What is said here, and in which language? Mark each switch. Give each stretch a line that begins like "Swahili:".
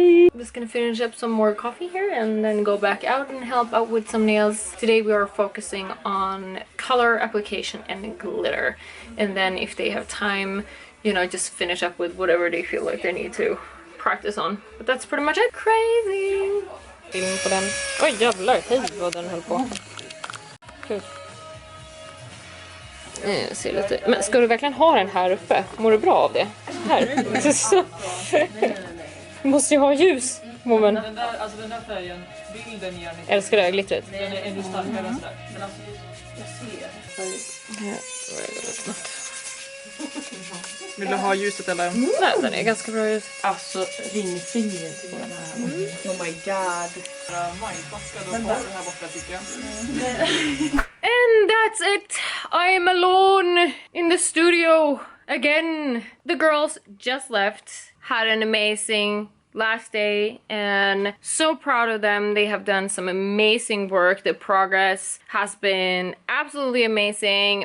English: I'm just gonna finish up some more coffee here and then go back out and help out with some nails. Today we are focusing on color application and glitter, and then if they have time, you know, just finish up with whatever they feel like they need to practice on. But that's pretty much it. Crazy!
Swedish: Film på den. Oj jävlar, hej vad den höll på. Kul. Ser lite. Men ska du verkligen ha den här uppe? Mår du bra av det? Här? Så. Måste ju ha ljus. Moment. Den där färgen, bilden ger ni. Älskar det här glittret. Den är ännu starkare än sådär. Men alltså, jag ser. Vill du ha ljuset eller? Nej, den är ganska bra ljus. Alltså ringfingret på den här.
English: Oh my god.
Swedish: Mindfuckad och har den här borta tycker jag.
English: And that's it! I am alone in the studio again. The girls just left, had an amazing last day, and so proud of them. They have done some amazing work. The progress has been absolutely amazing.